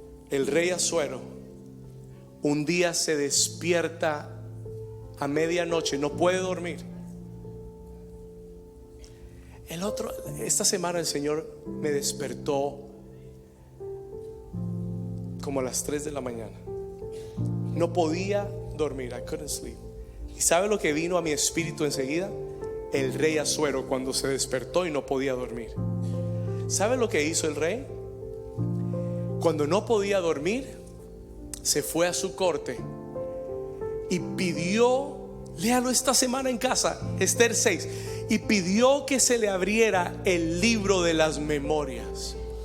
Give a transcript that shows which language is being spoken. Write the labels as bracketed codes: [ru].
[es] El rey Asuero un día se despierta a medianoche, no puede dormir. Esta semana el Señor me despertó como a las 3 de la mañana. No podía dormir, [en] I couldn't sleep. [es] ¿Y sabe lo que vino a mi espíritu enseguida? El rey Asuero, cuando se despertó y no podía dormir. ¿Sabe lo que hizo el rey? Cuando no podía dormir, se fue a su corte y pidió, léalo esta semana en casa, Esther 6, y pidió que se le abriera el libro de las memorias.